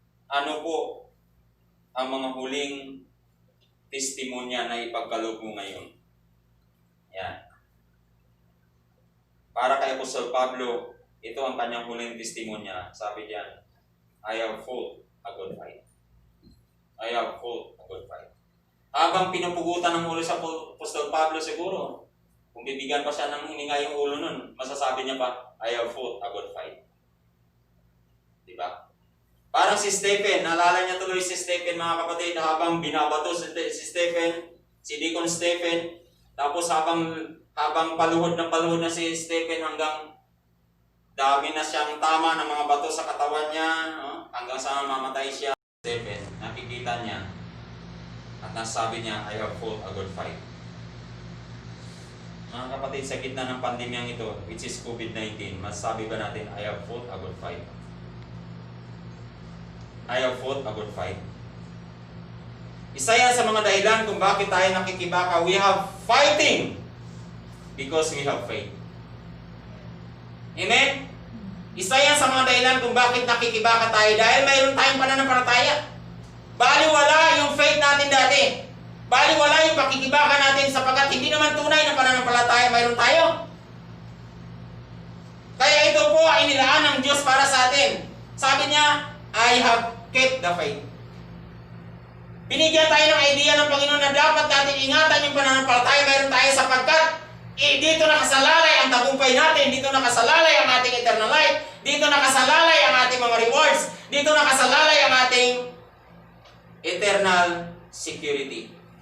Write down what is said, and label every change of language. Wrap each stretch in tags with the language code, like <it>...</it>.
<tl>Ano po ang mga huling testimonya na ipagkaloob mo ngayon? Yan. Para kay Apostol Pablo, ito ang kanyang huling testimonya. Sabi diyan,</tl> <en>I have fought a good fight. I have fought a good fight.</en> <tl>Habang pinupugutan ng ulo sa Apostol Pablo siguro, kung bibigyan pa siya ng hininga yung ulo nun, masasabi niya pa,</tl> <en>I have fought a good fight.</en> <tl>Parang si Stephen, naalala niya tuloy si Stephen mga kapatid, habang binabato si Stephen, si Deacon Stephen, tapos habang paluhod na si Stephen hanggang dami na siyang tama ng mga bato sa katawan niya, no? Hanggang sa mamatay siya. Stephen, nakikita niya at nasabi niya,</tl> <en>I have fought a good fight.</en> <tl>Mga kapatid, sa gitna ng pandemyang ito,</tl> <en>which is COVID-19,</en> <tl>masasabi ba natin,</tl> <en>I have fought a good fight? I have fought a good fight.</en> <tl>Isa yan sa mga dahilan kung bakit tayo nakikibaka.</tl> <en>We have fighting because we have faith. Amen?</en> <tl>Isa yan sa mga dahilan kung bakit nakikibaka tayo dahil mayroon tayong pananampalataya. Baliwala yung faith natin dati. Baliwala yung pakikibaka natin sapagkat hindi naman tunay na pananampalataya mayroon tayo. Kaya ito po ay nilaan ng Diyos para sa atin. Sabi niya,</tl> <en>I have kept the faith.</en> <tl>Binigyan tayo ng idea ng Panginoon na dapat natin ingatan yung pananampalataya mayroon tayo sapagkat dito nakasalalay ang tagumpay natin, dito nakasalalay ang ating eternal life, dito nakasalalay ang ating mga rewards, dito nakasalalay ang ating eternal security.</tl>